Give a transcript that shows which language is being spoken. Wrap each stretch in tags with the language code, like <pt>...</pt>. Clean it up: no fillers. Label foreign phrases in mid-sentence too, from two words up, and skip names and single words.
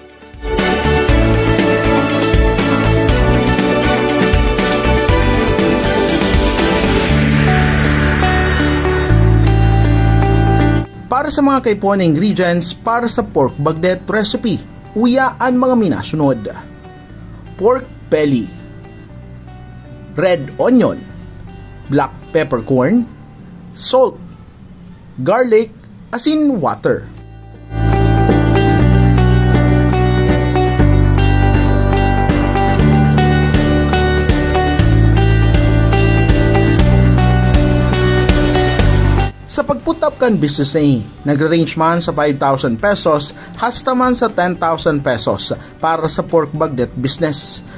<bik>Para sa mga kaipuan na ingredients para sa</bik> <en>pork bagnet recipe,</en> <bik>uya ang mga minasunod.</bik> <en>Pork belly, red onion, black peppercorn, salt, garlic, asin water.</en> <bik>Sa pag-put-up kan business na nag-range man sa 5,000 pesos hasta man sa 10,000 pesos para sa</bik> <en>pork bagnet business.</en>